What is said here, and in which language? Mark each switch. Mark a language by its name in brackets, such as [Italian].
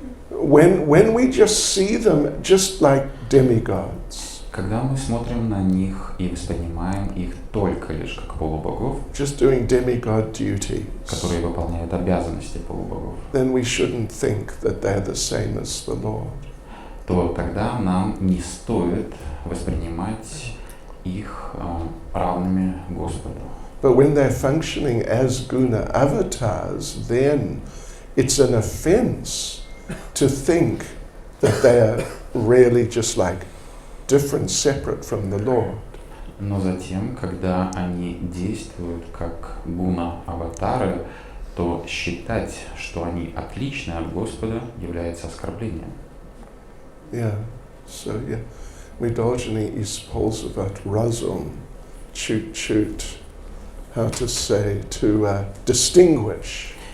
[English] When we just see them just like demigods. [Russian] Когда мы смотрим на них и воспринимаем их только лишь как полубогов, [English] just doing demigod duties, [Russian] которые выполняют обязанности полубогов, [English] then we shouldn't think that they're the same as the Lord. [Russian] То тогда нам не стоит воспринимать их равными Господу. [English] But when they're functioning as guna avatars, then it's an offense to think that they're really just like different, separate from the Lord. [Russian] Но затем, когда они действуют как гуна-аватары, то считать, что они отличны от Господа, является оскорблением. [English] Yeah, so yeah, [Russian] мы должны использовать разум чуть-чуть, [English] how to say, to distinguish.